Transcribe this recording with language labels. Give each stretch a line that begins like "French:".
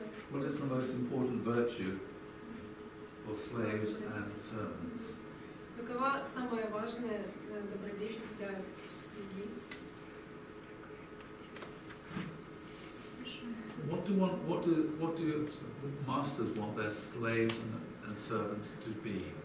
English: What is the most important virtue for slaves and servants?
Russian: Какова самая важная добродетель для слуги?
English: What do masters want their slaves and servants to be?